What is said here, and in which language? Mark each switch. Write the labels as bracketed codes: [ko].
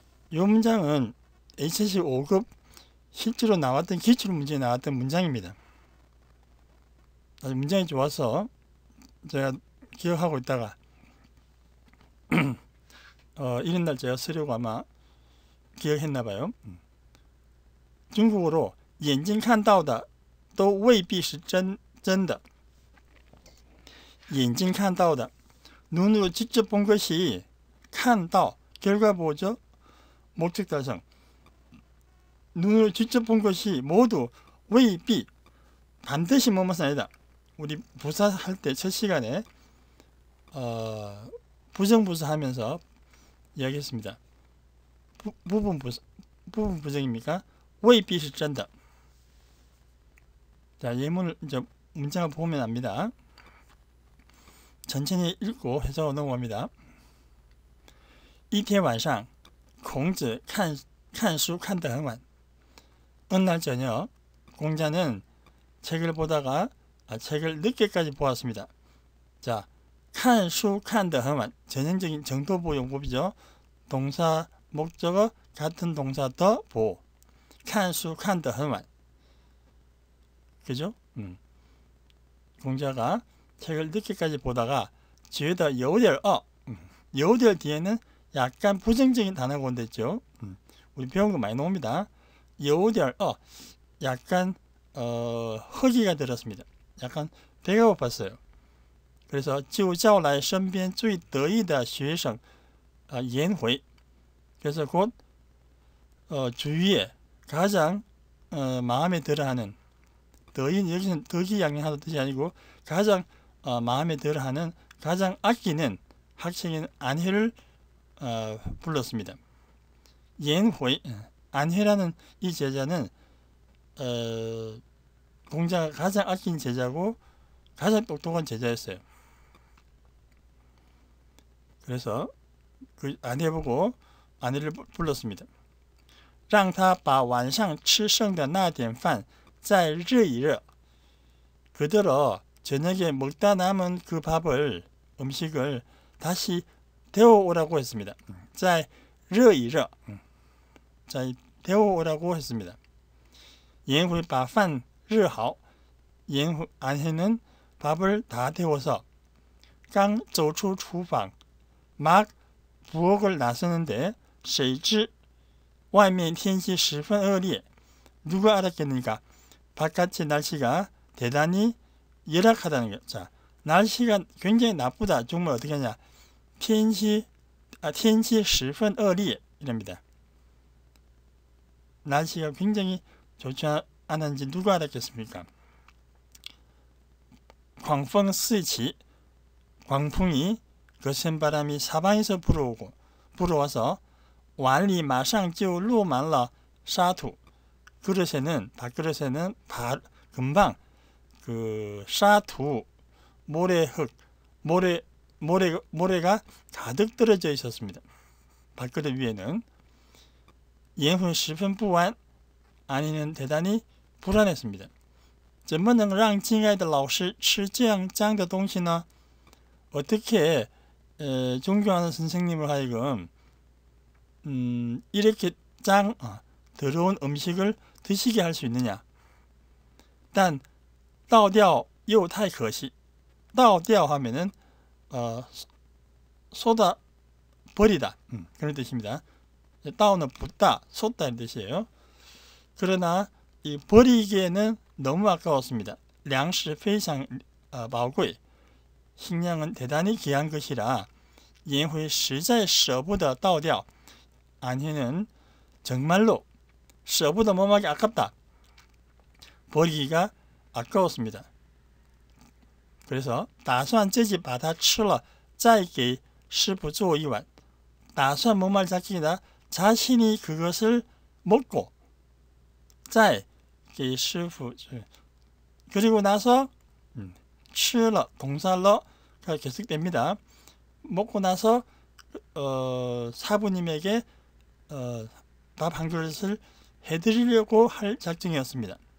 [ko] 이 문장은 HSC 5급 실제로 나왔던 기출문제에 나왔던 문장입니다. 아주 문장이 좋아서 제가 기억하고 있다가 이런 날 제가 쓰려고 아마 기억했나봐요. 중국어로 [zh] 眼睛看到的都未必是真的. 眼睛看到的 [ko] 눈으로 직접 본 것이 [zh] 看到 [ko] 결과 뭐죠? 목적 달성. 눈으로 직접 본 것이 모두 [zh] 未必 [ko] 반드시 뭐뭐는 아니다. 우리 부사 할 때 첫 시간에 부정부사 하면서 이야기했습니다. 부분 부정입니까? [zh] 未必是真的. [ko] 자, 예문을 이제 문장을 보면 압니다. 천천히 읽고 해석을 넘어갑니다. [zh] 一天晚上孔子看书看得很晚. [ko] 어느 날 저녁 공자는 책을 보다가 책을 늦게까지 보았습니다. 자, [zh] 看书看得很晚 [ko] 전형적인 정도보 용법이죠. 동사 목적어 같은 동사 더 보. [zh] 看书看得很晚.그죠? [ko] 공자가 책을 늦게까지 보다가 [zh] 觉得有点饿. [ko] 有点 뒤에는 약간 부정적인 단어가 온댔죠. 우리 배운 거 많이 나옵니다. [zh] 有点饿 [ko] 약간 허기가 들었습니다. 약간 배가 고팠어요. 그래서 [zh] 就叫来身边最得意的学生颜回. [ko] 그래서 곧 주위에 가장 마음에 들어하는 더인 여기서는 덕이양양하는 뜻이 아니고 가장 마음에 들어하는 가장 아끼는 학생인 안회를 불렀습니다. 颜回 안회라는 이 제자는 공자가 가장 아낀 제자고 가장 똑똑한 제자였어요. 그래서 그 안회 보고 안회를 불렀습니다. [zh] 让他把晚上吃剩的那点饭再热一热. [ko] 그대로 저녁에 먹다 남은 그 밥을 음식을 다시 데워오라고 했습니다. [zh] 再热一热. [ko] 자, 데워오라고 했습니다. [zh] 颜回把饭热好. [ko] 안회는 밥을 다 데워서 [zh] 刚走出厨房 [ko] 막 부엌을 나서는데 [zh] 谁知外面天气十分恶劣. [ko] 누가 알았겠습니까? 바깥의 날씨가 대단히 열악하다는 거. 자, 날씨가 굉장히 나쁘다. 정말 어떻게 하냐? [zh] 天气十分恶劣 [ko] 이랍니다. 날씨가 굉장히 좋지 않은지 누가 알았겠습니까? [zh] 狂风四起 [ko] 광풍이 거센 바람이 사방에서 불어와서 [zh] 碗里马上就落满了沙土. [ko] 그릇에는 밥그릇에는 금방 그沙土 모래흙 모래가 가득 떨어져 있었습니다. 밥그릇 위에는 [zh] 颜回十分不安 [ko] 안희는 대단히 불안했습니다. [zh] 怎么能让敬爱的老师吃这样脏的东西呢? [ko] 어떻게 존경하는 선생님을 하여금 이렇게 더러운 음식을 드시게 할 수 있느냐? 但 [zh] 倒掉又太可惜. [ko] 倒掉 하면은 쏟아 버리다 그런 뜻입니다. 다오는 붓다, 쏟다 이런 뜻이에요. 그러나 이 버리기에는 너무 아까웠습니다. [zh] 粮食非常宝贵. [ko] 식량은 대단히 귀한 것이라 [zh] 颜回实在舍不得倒掉. [ko] 안희는 정말로 [zh] 舍不得 [ko] 몸하기 아깝다. 버리기가 아까웠습니다. 그래서 [zh] 打算自己把它吃了再给师傅做一碗. 打算 [ko] 뭔 말 자기다 자신이 그것을 먹고 [zh] 再给师傅 [ko] 그리고 나서 [zh] 吃了 [ko] 동사러가 계속됩니다. 먹고 나서 사부님에게 밥 한 그릇을 해드리려고 할 작정이었습니다.